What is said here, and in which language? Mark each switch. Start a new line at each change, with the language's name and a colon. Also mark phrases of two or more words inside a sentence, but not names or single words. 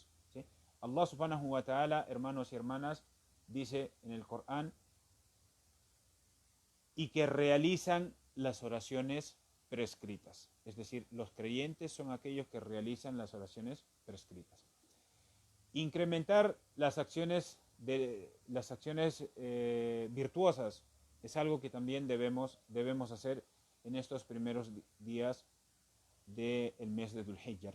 Spanish: ¿Sí?
Arabic: الله سبحانه وتعالى,
Spanish: hermanos y hermanas, dice en el Corán, y que realizan las oraciones prescritas. Es decir, los creyentes son aquellos que realizan las oraciones prescritas. Incrementar las acciones virtuosas es algo que también debemos hacer en estos primeros días del mes de Dhul Hijjah.